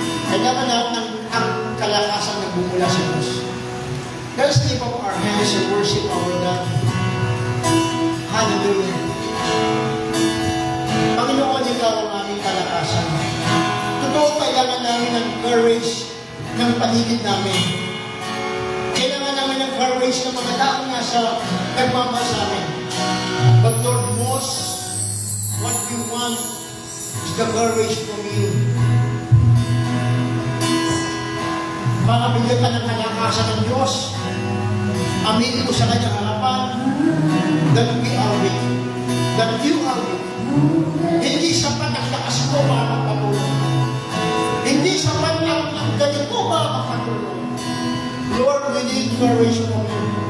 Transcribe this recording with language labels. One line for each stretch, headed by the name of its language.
Filipino: Kailangan lahat ng ang kalakasan na bumula sa Diyos.
English: Let's lift up our hands and worship our God. Hallelujah.
Filipino: Panginoon, ikaw ang aming kalakasan. Totoo, kailangan namin ng courage ng paligid namin. Kailangan namin ng courage ng mga taong nasa nagmamahal sa amin.
English: But Lord, most what you want is the courage from you.
Filipino: Makabigyan ka ng kalakasan ng Diyos. Aminin mo sa kanyang harapan
English: that we are weak. That you are weak.
Filipino: Hindi sapat ang lakas mo para magpatulong. Hindi sapat ang galing mo para magpatulong.
English: Lord, we need courage from you.